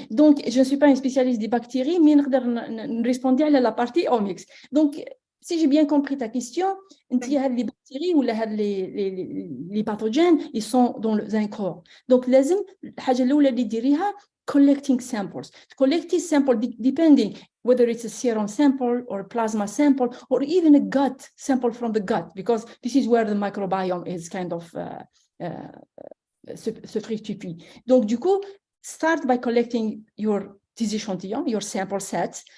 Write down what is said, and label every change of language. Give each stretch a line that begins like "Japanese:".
French: Donc, je ne suis pas un spécialiste des bactéries, mais je répondre à la partie OMICS. Donc, si j'ai bien compris ta question, les bactéries ou les pathogènes, ils sont dans un corps. Donc,
Arabic: لازم الحاجة الأولى اللي ديريها
English: collecting samples. Collecting sample depending whether it's a serum sample or a plasma sample or even a gut sample from the gut, because this is where the microbiome is kind of
French: se fructifie. Donc, du coup,
English: start by collecting your échantillons, your sample sets.